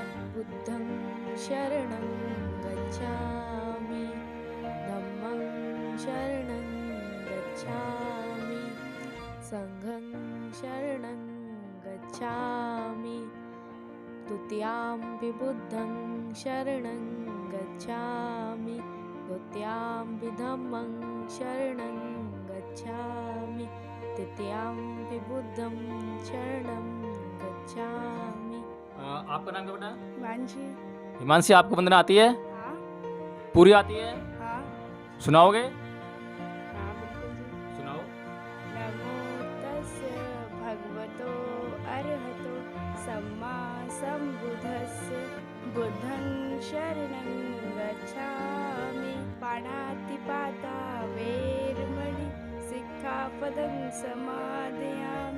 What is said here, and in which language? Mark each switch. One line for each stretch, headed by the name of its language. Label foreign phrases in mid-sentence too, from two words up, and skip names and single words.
Pali: बुद्धं शरणं गच्छामि, धम्मं शरणं गच्छामि, संघं शरणं गच्छामि, द्वितीयाम्पि बुद्धं शरणं गच्छामि, द्वितीयाम्पि धम्मं शरणं गच्छामि तृतीयंपि बुद्धं शरणं गच्छामि।
Hindi: आपका नाम क्या बेटा? हिमांशी। हिमांशी, आपको वंदना आती है? हाँ पूरी आती है? हाँ सुनाओगे? हाँ बिल्कुल जी। सुनाओ।
Pali: नमो तस्य भगवतो अरहतो सम्मा सम्बुद्धस्य बुद्धं शरणं गच्छामि। पाणातिपाता वेरमणि सिक्खापदं समादयामि।